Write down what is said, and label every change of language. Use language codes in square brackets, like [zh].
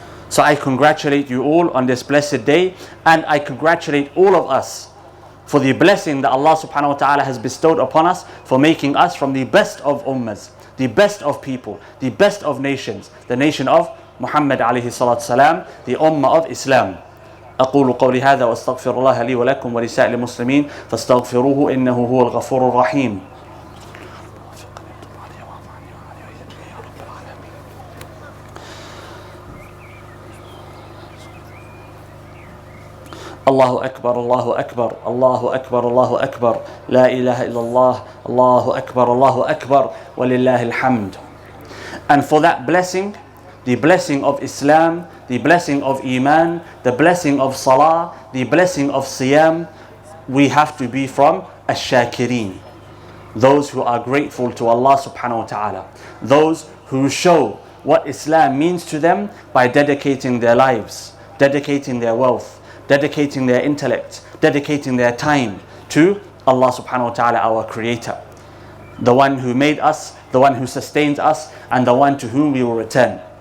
[en] So I congratulate you all on this blessed day, and I congratulate all of us for the blessing that Allah subhanahu wa ta'ala has bestowed upon us, for making us from the best of ummahs, the best of people, the best of nations, the nation of Muhammad alayhi salatu wasalam, the ummah of Islam. [ar] أقول قولي هذا وأستغفر الله لي ولكم ولسائر المسلمين فاستغفروه إنه هو الغفور الرحيم. الله أكبر الله أكبر الله أكبر الله أكبر لا إله إلا الله الله أكبر الله أكبر ولله الحمد. [en] And for that blessing, the blessing of Islam, the blessing of Iman, the blessing of Salah, the blessing of Siyam, we have to be from Ash-Shakirin, those who are grateful to Allah subhanahu wa ta'ala, those who show what Islam means to them by dedicating their lives, dedicating their wealth, dedicating their intellect, dedicating their time to Allah subhanahu wa ta'ala, our creator, the one who made us, the one who sustains us, and the one to whom we will return.